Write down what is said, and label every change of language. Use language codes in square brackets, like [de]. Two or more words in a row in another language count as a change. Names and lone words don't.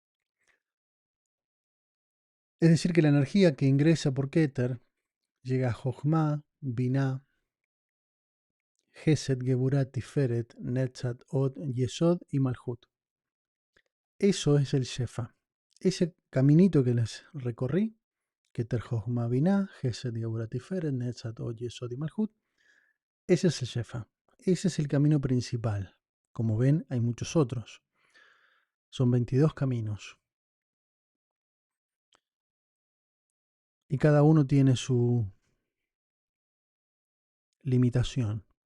[es] Es decir, que la energía que ingresa por Keter llega a Jochma, Binah, Gesed, Geburah, Tiferet, Netzat, Od, Yesod y Malhut. Eso es el Shefa. Ese caminito que les recorrí, Keter, Jochma, Binah, Gesed, Geburah, Tiferet, Netzat, Od, Yesod y Malhut, ese es el Shefa. Ese es el camino principal. Como ven, hay muchos otros. Son 22 caminos. Y cada uno tiene su limitación.